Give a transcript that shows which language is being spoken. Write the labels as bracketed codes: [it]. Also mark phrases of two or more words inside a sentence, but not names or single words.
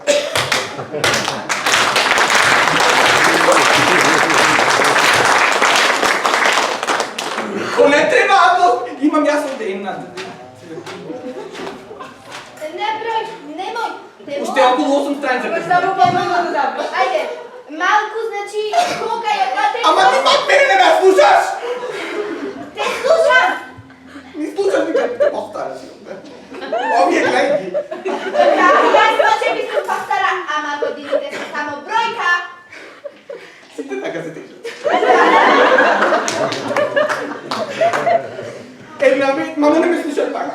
[mk] Ко не треба, имам јас овде една. Не брoj, немoj. Уште околу 8 страница. Само по-малко да. Ајде, малку, значи, кога је хвате... Ама мене не ме слушаш! Те слушам! Не слушаш никак. Остара си овде. Овие гледај ги. Јас може би сум пастара, ама годините се само бројка. Сите така се тежат. Мамо не ме слушаш пак.